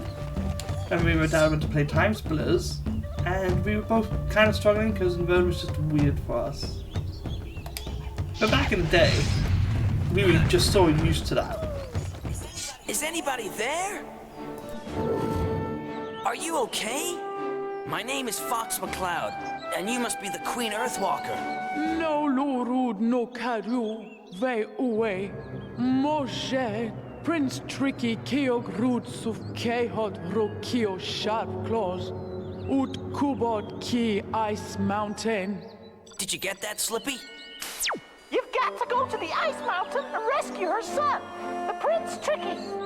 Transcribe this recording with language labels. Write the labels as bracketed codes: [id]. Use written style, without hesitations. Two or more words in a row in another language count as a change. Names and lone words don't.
[en] And me and my dad went to play Time Splitters, and we were both kind of struggling because inverted was just weird for us. But back in the day, we were just so used to that. Is anybody there? Are you okay? My name is Fox McCloud, and you must be the Queen Earthwalker. No lurud no karu, ve uwe, Moshe, Prince Tricky Keog Root Suf Kehot Rokio Sharp Claws, Ut Kubot Ki Ice Mountain. Did you get that, Slippy? You've got to go to the Ice Mountain and rescue her son, the Prince Tricky.